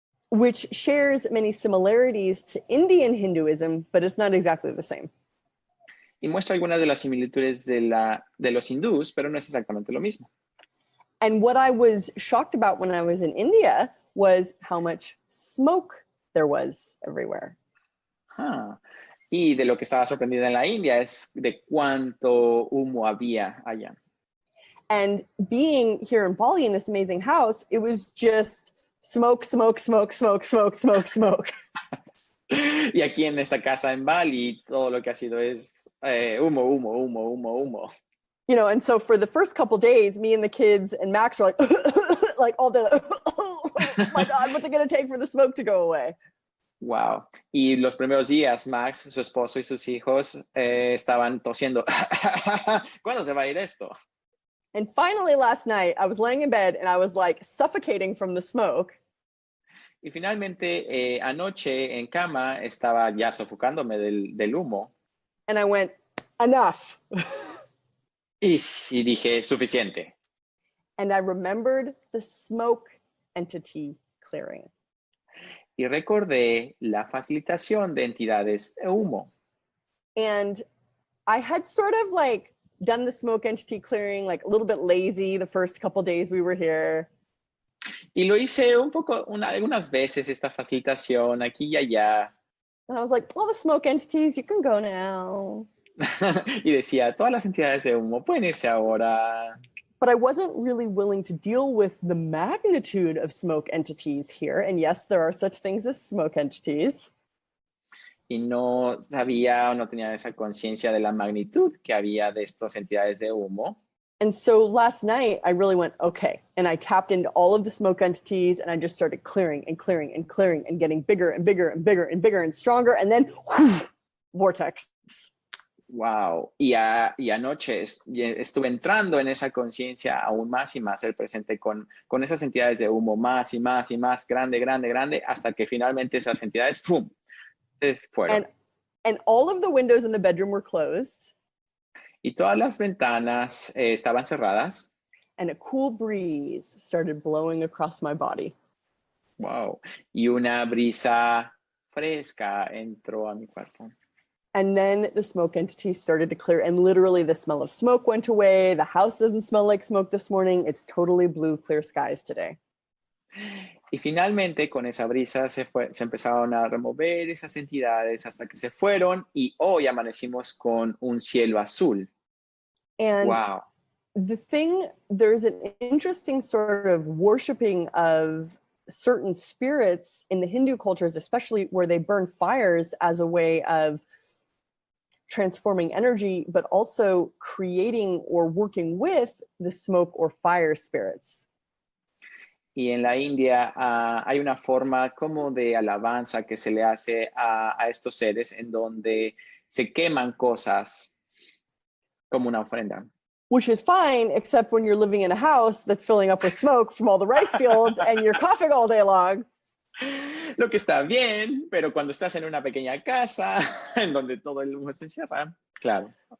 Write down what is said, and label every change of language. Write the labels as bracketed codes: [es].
[en] Which shares many similarities to Indian Hinduism, but it's not exactly the same. [es] Y muestra algunas de las similitudes de los hindús, pero no es exactamente lo mismo. [en] And what I was shocked about when I was in India was how much smoke there was everywhere. [es] Y de lo que estaba sorprendida en la India es de cuánto humo había allá. [en] And being here in Bali in this amazing house, it was just smoke, smoke, smoke, smoke, smoke, smoke, smoke. [es] Y aquí en esta casa en Bali, todo lo que ha sido es humo, humo, humo, humo, humo. [en] You know, and so for the first couple days, me and the kids and Max were like, like all the, oh my God, what's it going to take for the smoke to go away? Wow. [es] Y los primeros días, Max, su esposo y sus hijos estaban tosiendo. ¿Cuándo se va a ir esto? [en] And finally last night, I was laying in bed and I was like suffocating from the smoke. [es] Y finalmente, anoche en cama estaba ya sofocándome del humo. [en] And I went, enough. [es] Y sí dije, suficiente. [en] And I remembered the smoke entity clearing. [es] Y recordé la facilitación de entidades de humo. [en] And I had sort of like done the smoke entity clearing, like a little bit lazy the first couple days we were here. [es] Y lo hice un poco, algunas veces esta facilitación aquí y allá. [en] And I was like, well, the smoke entities, you can go now. [es] Y decía, todas las entidades de humo pueden irse ahora. [en] But I wasn't really willing to deal with the magnitude of smoke entities here. And yes, there are such things as smoke entities. [es] Y no sabía o no tenía esa conciencia de la magnitud que había de estas entidades de humo. [en] And so last night, I really went, okay. And I tapped into all of the smoke entities and I just started clearing and clearing and clearing and getting bigger and bigger and bigger and bigger and stronger. And then, whew, vortex. Wow. [es] Y anoche estuve entrando en esa conciencia aún más y más, el presente con esas entidades de humo más y más y más, grande, grande, grande, hasta que finalmente esas entidades, ¡pum!, se fueron. [en] And all of the windows in the bedroom were closed. [es] Y todas las ventanas estaban cerradas. [en] And a cool breeze started blowing across my body. Wow. [es] Y una brisa fresca entró a mi cuerpo. [en] And then the smoke entity started to clear, and literally the smell of smoke went away. The house doesn't smell like smoke this morning. It's totally blue, clear skies today. [es] Y finalmente con esa brisa se empezaron a remover esas entidades hasta que se fueron y hoy amanecimos con un cielo azul. [en] And wow. There's an interesting sort of worshiping of certain spirits in the Hindu cultures, especially where they burn fires as a way of transforming energy, but also creating or working with the smoke or fire spirits. [es] Y en la India hay una forma como de alabanza que se le hace a estos seres en donde se queman cosas como una ofrenda. [en] Which is fine, except when you're living in a house that's filling up with smoke from all the rice fields and you're coughing all day long. [es] Lo que está bien, pero cuando estás en una pequeña casa en donde todo el humo se encierra, claro.